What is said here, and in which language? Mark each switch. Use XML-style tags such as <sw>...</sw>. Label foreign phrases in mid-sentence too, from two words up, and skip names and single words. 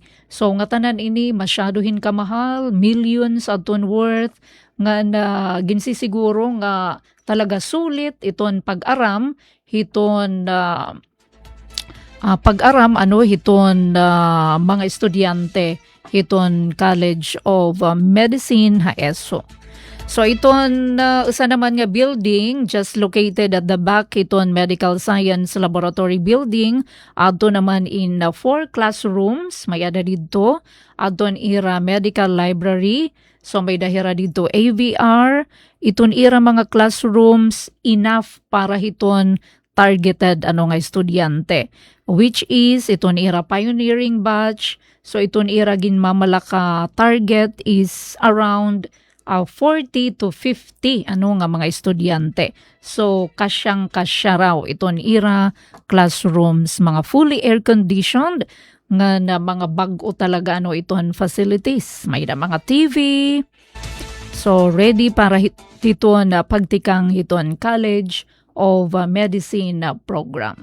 <war>So nga tanan ini masyadohin kamahal, millions aton worth nga na ginsisiguro nga talaga sulit iton pag-aram hiton pag-aram hiton mga estudyante hiton College of Medicine HAESO. So iton isa naman nga building</war> <en>just located at the back</en> <war>iton Medical Science Laboratory building adto naman in 4 classrooms may ada didto adton ira</war> <en>medical library.</en> <war>So may dahira dito AVR, iton ira mga classrooms enough para hiton targeted nga estudyante,</war> <en>which is</en> <war>iton ira pioneering batch. So iton ira ginmamalaka</war> <en>target is around 40 to 50</en> <war>nga mga estudyante. So kasyang-kasya raw iton ira classrooms, mga</war> <en>fully air conditioned</en> <war>nga na mga bag-o talaga iton facilities. May na mga TV. So ready para hiton pagtikang hiton College of Medicine program.</war>